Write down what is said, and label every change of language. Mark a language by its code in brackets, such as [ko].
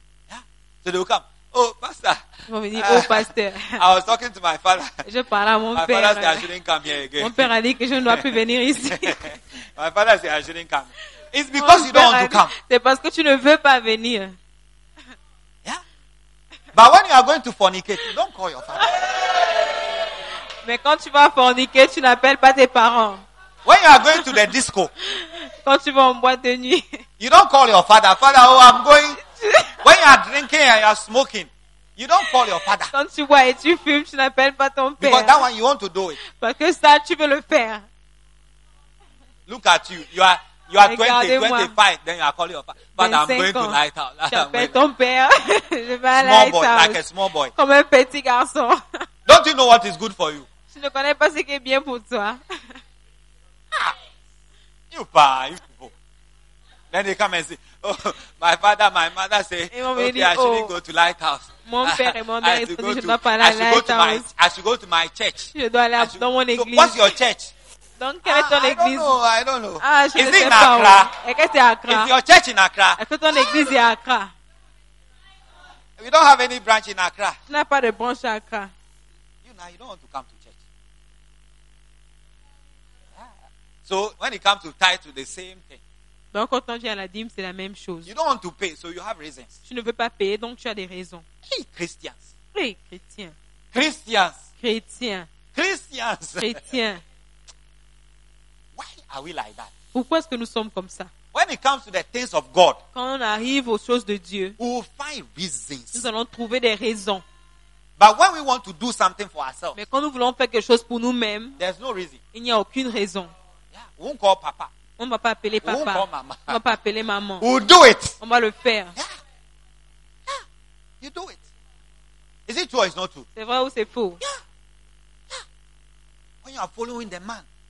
[en] Yeah. So they will come. Oh, pastor. [fr] Ils vont venir, oh, pasteur. [en] I was talking to my father. [fr] Je parle à mon [en] my [fr] père. [en] My father said I shouldn't come here again. [fr] Mon père a dit que je ne dois plus venir ici. [en] My father said I shouldn't come. It's because you don't want to come. [fr] C'est parce que tu ne veux pas venir. Yeah. [en] But when you are going to fornicate, don't call your father. [fr] Mais quand tu vas forniquer, tu n'appelles pas tes parents. [en] When you are going to the disco. [fr] Quand tu vas en boîte de nuit. [en] You don't call your father. Father, oh, I'm going. When you are drinking and you are smoking, you don't call your father. [fr] Quand tu bois et tu fumes, tu n'appelles pas ton père. [en] Because that one you want to do it. [fr] Parce que ça, tu veux le faire. [en] Look at you. You are 20, 25. Then you are calling your father. But I'm going to Lighthouse. [fr] J'appelle ton père. Je vais à [en] Lighthouse. Small boy, like a small boy. [fr] Comme un petit garçon. [en] Don't you know what is good for you? [fr] Tu ne connais pas ce qui est bien pour toi. [en] Ah, you pay. Then they come and say, oh, my father, my mother say, okay, oh, I shouldn't go to Lighthouse. [fr] Mon père et mon mère, ils sont dit, je ne dois pas aller à Lighthouse. [en] I should go to my church. [fr] Je dois aller dans mon église. [en] So what's your church? [fr] Donc, quelle est ton église? [en] I don't know. [fr] Et que c'est Accra? [en] Is your church in Accra? [fr] Est-ce que ton église est à Accra? [en] We don't have any branch in Accra. [fr] Tu n'as pas de branche à Accra. [en] You now, you don't want to come to church. So, when it comes to tithe, the same thing. [fr] Donc, quand on vient à la dîme, c'est la même chose. [en] You don't want to pay, so you have reasons. [fr] Tu ne veux pas payer, donc tu as des raisons. [en] Hey, Christians. [fr] Hey, chrétiens. [en] Christians. [fr] Chrétiens. [en] Christians. [fr] Chrétiens. [en] Why are we like that? [fr] Pourquoi est-ce que nous sommes comme ça? [en] When it comes to the things of God, [fr] quand on arrive aux choses de Dieu, [en] we will find reasons. [fr] Nous allons trouver des raisons. [en] But when we want to do something for ourselves, [fr] mais quand nous voulons faire quelque chose pour nous-mêmes, [en] there's no reason. [fr] Il n'y a aucune raison. [en] Yeah. We won't call papa. [fr] On ne va pas appeler papa. [en] We'll [fr] on ne va pas appeler maman. [en] We'll do it. [fr] On va le faire. [en] Yeah. Yeah. You do it. Is it true or is not true? [fr] C'est vrai ou c'est faux? [en] Yeah. Yeah. When you are following the man,